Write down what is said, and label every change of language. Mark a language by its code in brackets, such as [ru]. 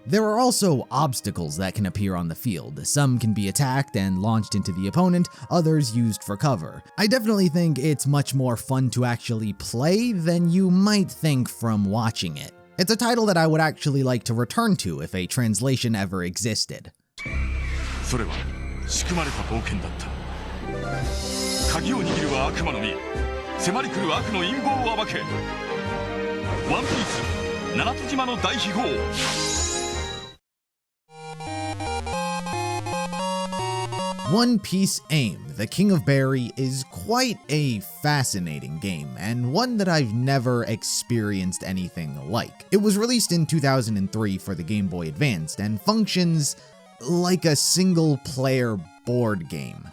[en] There are also obstacles that can appear on the field. Some can be attacked and launched into the opponent, others used for cover. I definitely think it's much more fun to actually play than you might think from watching it. It's a title that I would actually like to return to if a translation ever existed. [ja] それは仕組まれた冒険だった。鍵を握るは悪魔の実、迫り来る悪の陰謀を暴け。ワンピース七つ島の大秘宝。 [en] One Piece Aim, the King of Berry, is quite a fascinating game, and one that I've never experienced anything like. It was released in 2003 for the Game Boy Advance, and functions like a single-player board game.